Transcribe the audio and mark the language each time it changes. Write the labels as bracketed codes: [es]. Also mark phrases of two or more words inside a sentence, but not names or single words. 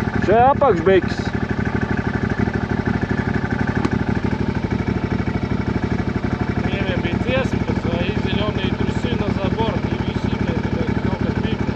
[lv] Te apakšbiks. Krievijā bija dziesma, kad [ru] свои зелёные трусы на забор, и виси, блядь, [lv] kaut kas bija.